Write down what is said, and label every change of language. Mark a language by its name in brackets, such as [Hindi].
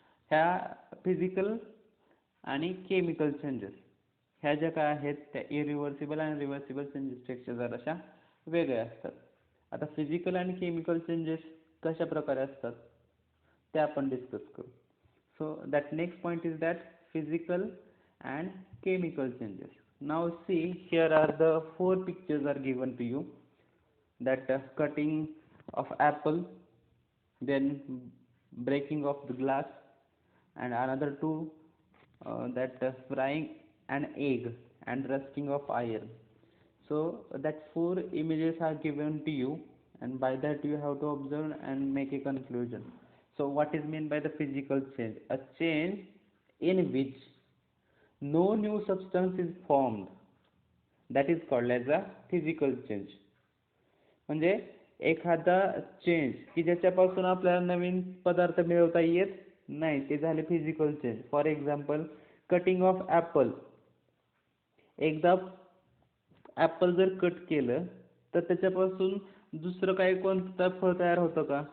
[Marathi] ह्या फिजिकल आणि chemical changes ह्या ज्या काय आहेत त्या इरिव्हर्सिबल आणि रिव्हर्सिबल चेंजेसपेक्षा जराशा वेगळ्या असतात. आता फिजिकल आणि केमिकल चेंजेस कशा प्रकारे असतात ते आपण डिस्कस करू. [English] So that next point is that physical and chemical changes. Now see, here are the four pictures are given to you, that cutting of apple, then breaking of the glass, and another two, that frying an egg and rusting of iron. So that four images are given to you, and by that you have to observe and make a conclusion. So what is meant by the physical change? A change in which no new substance is formed, that is called as a physical change. [Marathi] म्हणजे एखादा change की ज्याच्यापासून आपल्याला नवीन पदार्थ मिळवता येत नाही, ते झाले physical change. [English] For example, cutting of apple. [Marathi] एकदा ॲपल जर कट केलं तर त्याच्यापासून दुसरं काही कोणतं फळ तयार होतं का?